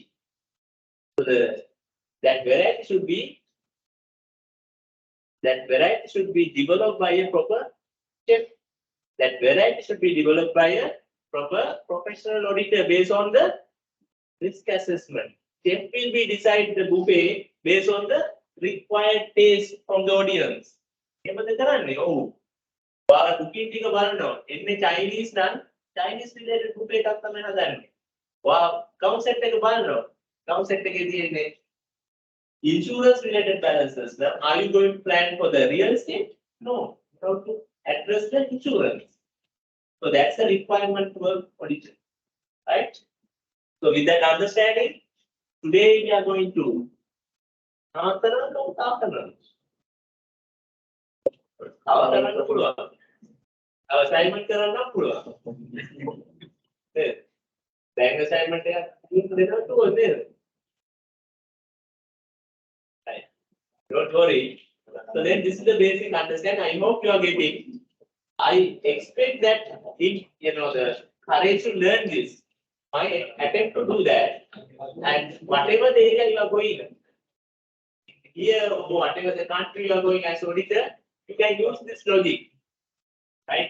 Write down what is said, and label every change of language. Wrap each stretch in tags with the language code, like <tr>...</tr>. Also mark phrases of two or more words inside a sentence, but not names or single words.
<en>So that variety should be developed by a proper chef. That variety should be developed by a proper professional auditor based on the risk assessment. chef will be decide the buffet based on the required taste from the audience.</en> <si>එහෙමද කරන්නේ? ඔව්. ඔයාලා cooking ටික බලනවා. එන්නේ Chinese නම්</si> <en>Chinese related buffet</en> <si>එකක් තමයි හදන්නේ. ඔයා concept එක බලනවා. Concept එකේ තියෙන්නේ</si> <en>insurance related balances. Now, are you going to plan for the real estate? No. You have to address the insurance. So that's the requirement to work auditor. Right? So with that understanding, today we are going to answer assignment</en> <si>කරන්න පුළුවන්. දැන් assignment එකක් දෙන්නත් ඕනේ.</si> <en>Don't worry. So then this is the basic understanding. I hope you are getting. I expect that if you know the courage to learn this, my attempt to do that, and whatever the area you are going, here or whatever the country you are going as auditor, you can use this logic, right?</en>